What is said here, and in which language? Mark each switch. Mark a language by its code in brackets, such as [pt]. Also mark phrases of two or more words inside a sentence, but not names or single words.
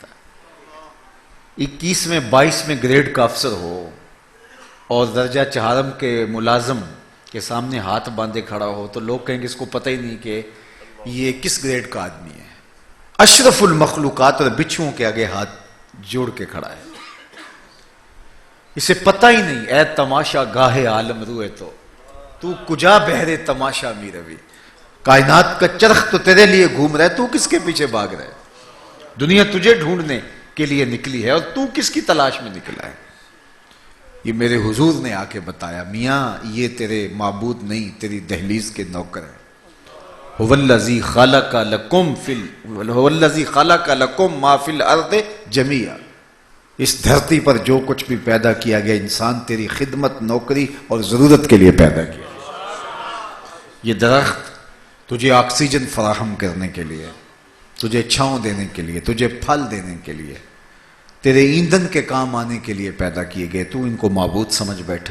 [ur] 21ویں 22ویں گریڈ کا افسر ہو اور درجہ چہارم کے ملازم کے سامنے ہاتھ باندھے کھڑا ہو تو لوگ کہیں گے اس کو پتہ ہی نہیں کہ یہ کس گریڈ کا آدمی ہے۔ اشرف المخلوقات اور بچھوؤں کے آگے ہاتھ جوڑ کے کھڑا ہے، اسے پتہ ہی نہیں۔ [fa] اے تماشا گاہے عالم روئے تو کجا بہرے تماشا می روی، [ur] کائنات کا چرخ تو تیرے لیے گھوم رہا ہے، تو کس کے پیچھے بھاگ رہا ہے؟ دنیا تجھے ڈھونڈنے کے لیے نکلی ہے اور تو کس کی تلاش میں نکلا ہے؟ یہ میرے حضور نے آ کے بتایا، میاں یہ تیرے معبود نہیں، تیری دہلیز کے نوکر ہیں۔ [ar] هو الذی خلق لکم ما فی الارض جمیعا، [ur] اس دھرتی پر جو کچھ بھی پیدا کیا گیا انسان تیری خدمت، نوکری اور ضرورت کے لیے پیدا کیا۔ یہ درخت تجھے آکسیجن فراہم کرنے کے لیے، تجھے چھاؤں دینے کے لیے، تجھے پھل دینے کے لیے، تیرے ایندھن کے کام آنے کے لیے پیدا کیے گئے، تو ان کو معبود سمجھ بیٹھا۔